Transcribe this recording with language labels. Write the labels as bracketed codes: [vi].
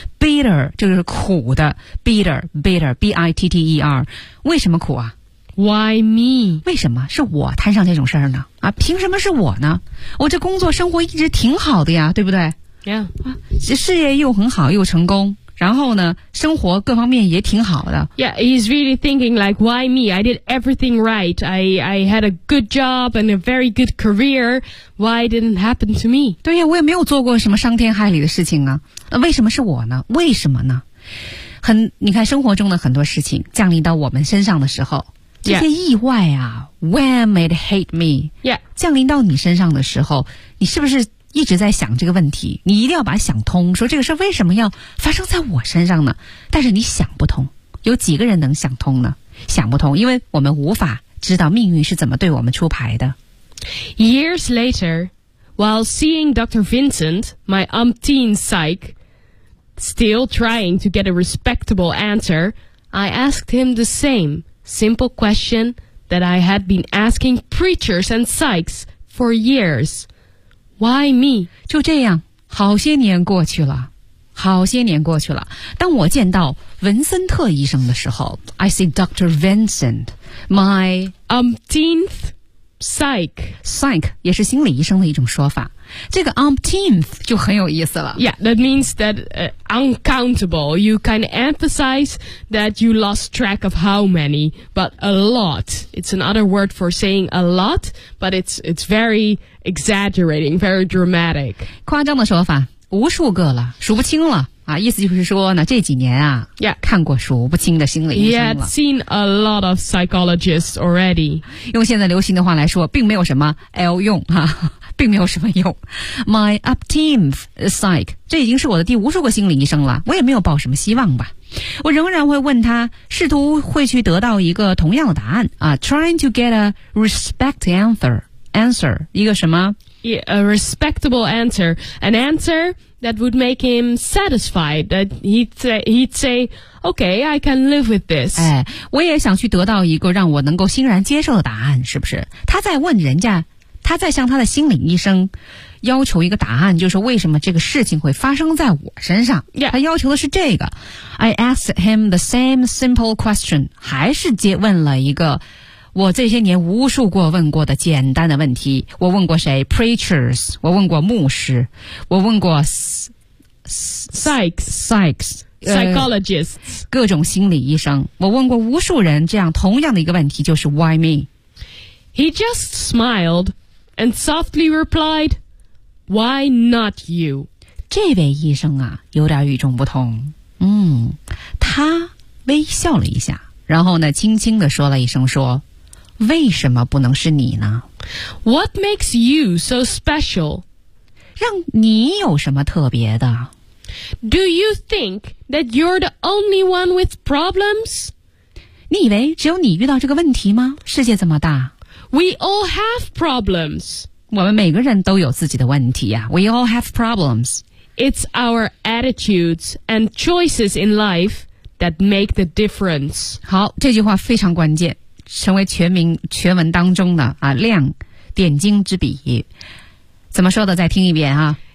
[zh] Bitter 就是苦的。Bitter, B-I-T-T-E-R. 为什么苦啊？ [en] Why me? [zh] 为什么是我摊上这种事儿呢？啊，凭什么是我呢？我这工作生活一直挺好的呀，对不对？ Yeah. 事业又很好，又成功。然后呢，生活各方面也挺好的。 [en] Yeah, he's really thinking like, why me? I did everything right. I had a good job and a very good career. Why didn't happen to me? [zh] 对呀，我也没有做过什么伤天害理的事情啊。为什么是我呢？为什么呢？你看生活中的很多事情降临到我们身上的时候，这些意外啊 ， [en] when it hit me， yeah， [zh] 降临到你身上的时候，你是不是？一直在想这个问题，你一定要把想通，说这个事为什么要发生在我身上呢？但是你想不通，有几个人能想通呢？想不通，因为我们无法知道命运是怎么对我们出牌的。 [en] Years later, while seeing Dr. Vincent, my umpteen psych, still trying to get a respectable answer, I asked him the same simple question that I had been asking preachers and psychs for years. Why me? [zh] 就这样，好些年过去了，好些年过去了。当我见到文森特医生的时候 ， [en] I see Dr. Vincent, my umpteenth Psych [zh] 也是心理医生的一种说法。这个 umpteenth 就很有意思了。 [en] Yeah, that means that uncountable. You kind of emphasize that you lost track of how many, but a lot. It's another word for saying a lot, but it's very exaggerating, very dramatic. [zh] 夸张的说法，无数个了，数不清了。啊、意思就是说呢这几年啊、 [en] yeah. [zh] 看过数不清的心理医生了 [en] Yeah, seen a lot of psychologists already [zh] 用现在流行的话来说并没有什么 L 用、啊、并没有什么用 [en] My upteenth psych [zh] 这已经是我的第无数个心理医生了我也没有抱什么希望吧我仍然会问他试图会去得到一个同样的答案、啊、 [en] Trying to get a respect answer [zh] 一个什么 [en] Yeah, a respectable answer. An answer that would make him satisfied. That he'd say, okay, I can live with this. [zh] 哎，我也想去得到一个让我能够欣然接受的答案，是不是？他在问人家，他在向他的心理医生要求一个答案，就是为什么这个事情会发生在我身上。 [en] Yeah. [zh] 他要求的是这个。 [en] I asked him the same simple question. [zh] 还是接问了一个我这些年无数过问过的简单的问题，我问过谁 ？Preachers， 我问过牧师，我问过 [en] psychs， psychologists， [zh] 各种心理医生，我问过无数人这样同样的一个问题，就是 [en] Why me？ He just smiled and softly replied， "Why not you？" [zh] 这位医生啊，有点与众不同。嗯，他微笑了一下，然后呢，轻轻地说了一声说。为什么不能是你呢 [en] ？What makes you so special？ [zh] 让你有什么特别的 [en] ？Do you think that you're the only one with problems？ [zh] 你以为只有你遇到这个问题吗？世界这么大 [en] ，We all have problems。 [zh] 我们每个人都有自己的问题呀、啊。 [en] We all have problems。 It's our attitudes and choices in life that make the difference。 [zh] 好，这句话非常关键。成为全文当中的啊亮点睛之笔，怎么说的？再听一遍啊